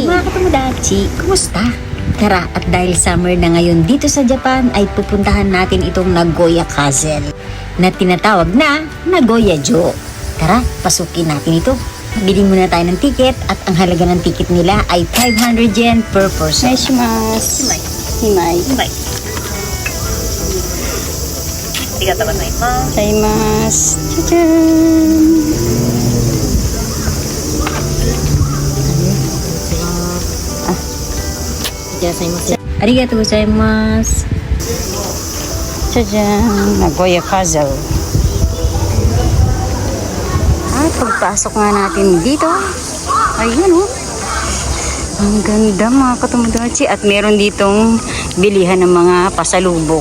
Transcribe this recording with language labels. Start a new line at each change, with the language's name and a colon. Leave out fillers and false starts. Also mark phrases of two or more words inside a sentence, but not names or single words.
Filipino: Mga katomodachi, kumusta? Tara, at dahil summer na ngayon dito sa Japan ay pupuntahan natin itong Nagoya Castle na tinatawag na Nagoya-jo. Tara, pasukin natin ito. Bili muna tayo ng ticket at ang halaga ng ticket nila ay 500 yen
English: per person. Neshimasu. Himai.
Filipino: Bye.
Japanese: ありがとうございます. Gozaimasu. Tadaan! ありがとうございます.
Filipino: Tadaan! Nagoya Castle. At pagpasok nga natin dito, ayun oh. Ang ganda mga katomodachi. At meron ditong bilihan ng mga pasalubong.